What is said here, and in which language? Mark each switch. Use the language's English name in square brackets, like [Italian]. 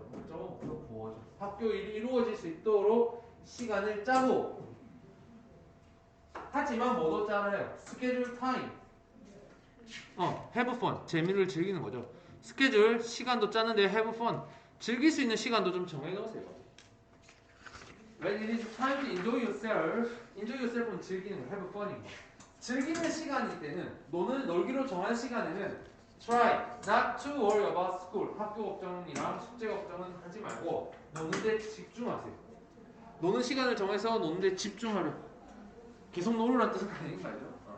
[Korean] 목적어 부어져. 학교 일이 이루어질 수 있도록 시간을 짜고 하지만 뭐도 짜나요? 스케줄 타임. have fun. 재미를 즐기는 거죠. 스케줄 시간도 짜는데 have fun. 즐길 수 있는 시간도 좀 정해 놓으세요. [English] When it is time to enjoy yourself. [Korean] enjoy yourself은 즐기는 거, have fun인 거. 즐기는 시간일 때는 놀기로 정한 시간에는 [English] try not to worry about school. [Korean] 학교 걱정이랑 숙제 걱정은 하지 말고 노는데 집중하세요. 노는 시간을 정해서 노는데 집중하려. 계속 놀으라는 뜻은 아닌 거죠.